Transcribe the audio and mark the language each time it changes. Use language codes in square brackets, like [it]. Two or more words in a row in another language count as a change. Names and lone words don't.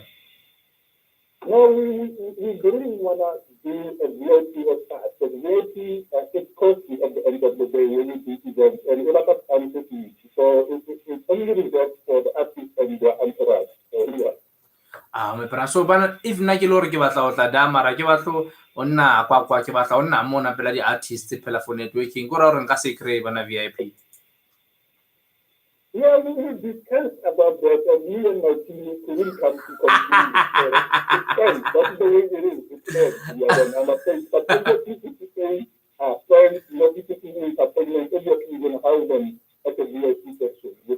[en] No, we really want to do a VIP of that. Because VIP is costly at the end of the day when you do events, and a lot of times it's easy. So it's only reserved for the artists and their entourage. So, yeah. [tn] So if na ke lo re ke batla o tla da mara ke batlo o nna kwa ke batla o nna mona pela di artists pela [en] for networking [tn] go ra re nka se kry bana VIP. [en] Yeah, we will discuss about that, and me and my team will come to conclusion. It's fine. That's the way it is. It's fine. Yeah, I'm afraid. But people say, friends, people in entertainment, obviously you can have them at the VIP section.